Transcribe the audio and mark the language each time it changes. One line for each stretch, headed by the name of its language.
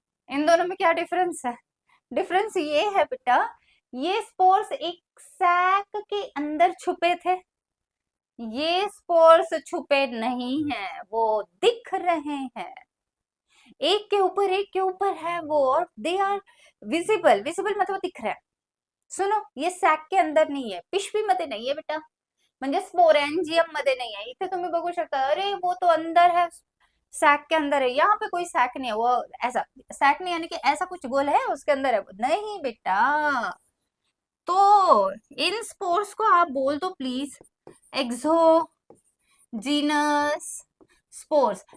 Hindi: इन दोनों में क्या डिफरेंस है? डिफरेंस ये है बेटा, ये स्पोर्स एक सैक के अंदर छुपे थे, ये स्पोर्स छुपे नहीं हैं, वो दिख रहे हैं, एक के ऊपर है वो, और
English: They are visible.
Hindi: विजिबल मतलब दिख रहा है। सुनो, ये सॅक के अंदर
Marathi: नाहीये, पिशवीमध्ये नाहीये बेटा, म्हणजे स्पोरेंजियम मध्ये नाही है। इथे तुम्ही बघू शकता,
Hindi: अरे वो तो अंदर है, सैक के अंदर है। यहाँ पे कोई सैक नहीं है, वो ऐसा सैक नहीं, यानी कि ऐसा कुछ गोल है उसके अंदर है, नहीं बेटा। तो इन स्पोर्स को आप बोल दो प्लीज एक्सोजीनस स्पोर्स।